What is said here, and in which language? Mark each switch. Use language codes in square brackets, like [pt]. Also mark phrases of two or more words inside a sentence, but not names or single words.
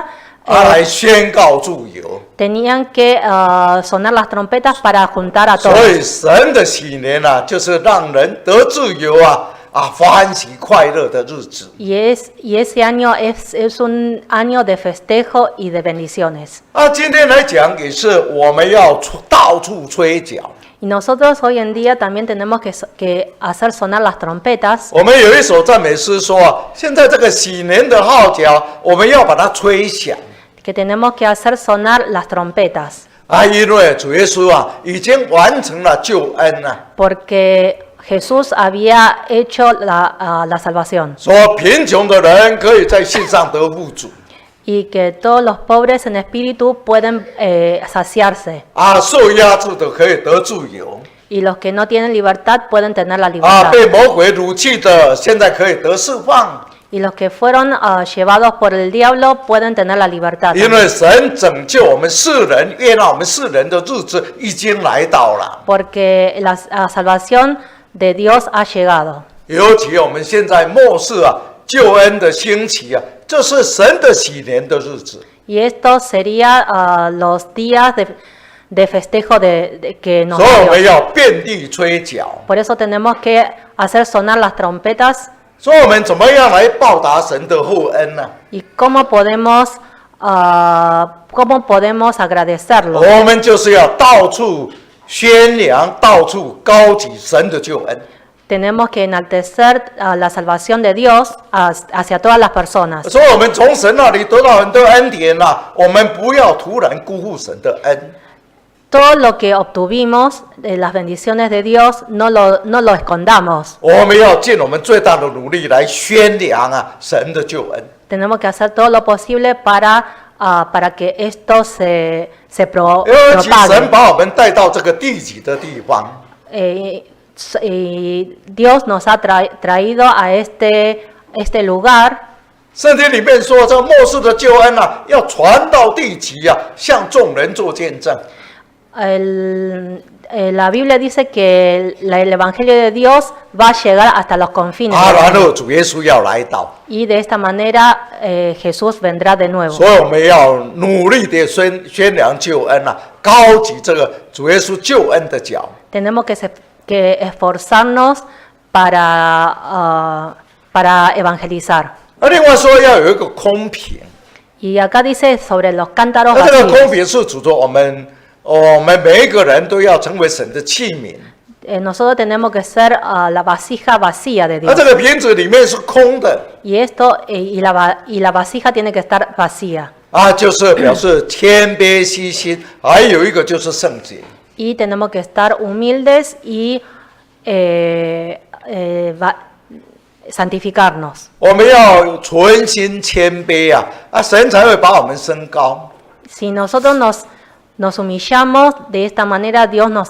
[zh] 来宣告自由。 [es] tenían que sonar las trompetas para juntar a [zh] 所 [es] todos. [zh] 以神的喜年就是让人得自由欢喜快乐的日子。 [es] Y ese año es un año de festejo y de bendiciones. [zh] 今天来讲也是我们要到处吹角。 [es] Y nosotros hoy en día también tenemos que hacer sonar las trompetas. [zh] 我们有一首赞美诗说啊，现在这个喜年的号角，我们要把它吹响 [es] Que tenemos que hacer sonar las trompetas. [zh] 啊，因为主耶稣啊已经完成了救恩啊， [es] Porque Jesús había hecho la salvación. [zh] 说贫穷的人可以在信上得富足 [es] Y que todos los pobres en espíritu pueden saciarse. [zh] 啊，受压制的可以得自由 [es] Y los que no tienen libertad pueden tener la 啊， libertad. [zh] 被魔鬼掳去的现在可以得释放， [es] Y los que fueron llevados por el diablo pueden tener la libertad. [zh] 因为神拯救我们世人、悦纳我们世人的日子已经来到了。 [es] Porque la salvación de Dios ha llegado. [zh] 尤其我们现在末世啊，救恩的兴起啊，这是神的喜年的日子。 [es] Y esto sería los días de festejo que nos [zh] 所以我 [es] dio. [zh] 们要遍地吹角。 [es] Por eso tenemos que hacer sonar las trompetas. [zh] 所以我们怎么样来报答神的厚恩呢？ [es] ¿Y cómo podemos agradecerlo? [zh] 我们就是要到处宣扬，到处高举神的救恩。 [es] Tenemos que enaltecer la salvación de Dios hacia todas las personas. [zh] 所以我们从神那里得到很多恩典啊，我们不要突然辜负神的恩。 [es] Todo lo que obtuvimos de las bendiciones de Dios no lo escondamos. [zh] 我们要尽我们最大的努力来宣扬啊神的救恩。 [es] Tenemos que hacer todo lo posible para que esto se [zh] 尤其神 [es] propague. [zh] 把我们带到这个地级的地方， [es] Y Dios nos ha traído a este lugar. [zh] 圣经里面说，这末世的救恩啊，要传到地极啊，向众人做见证。 [es] La Biblia dice que el Evangelio de Dios va a llegar hasta los confines. 啊， del [zh] 然 [es] mundo. [zh] 后主耶稣要来到， [es] Y de esta manera Jesús vendrá de nuevo. [zh] 所以我们要努力的宣扬救恩啊，高举这个主耶稣救恩的脚。 [es] Tenemos que esforzarnos para evangelizar. [zh] 而另外说要有一个空瓶， [es] Y acá dice sobre los cántaros [zh] 那这个 [es] vacíos. [zh] 空瓶是指着我们每一个人都要成为神的器皿。 [es] Nosotros tenemos que ser la vasija vacía de [zh] 那 [es] Dios. [zh] 这个瓶子里面是空的 [es] Y la vasija tiene que estar vacía. [zh] 啊，就是表示谦卑虚心，还有一个就是圣洁。 [es] Y tenemos que estar humildes y santificarnos. [zh] 我们要存心谦卑啊，啊，神才会把我们升高。 [es] Si nosotros nos humillamos de esta manera, Dios nos